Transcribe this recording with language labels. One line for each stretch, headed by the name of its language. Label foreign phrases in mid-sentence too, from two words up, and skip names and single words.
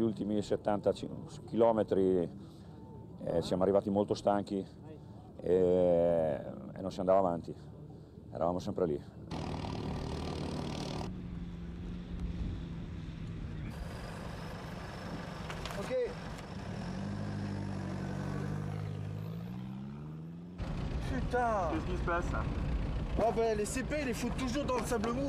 Italian: ultimi 70 chilometri siamo arrivati molto stanchi e non si andava avanti, eravamo sempre lì.
French: Ok. Putain. Qu'est-ce qui se passe? Oh ben les CP ils les foutent toujours dans le sable mou.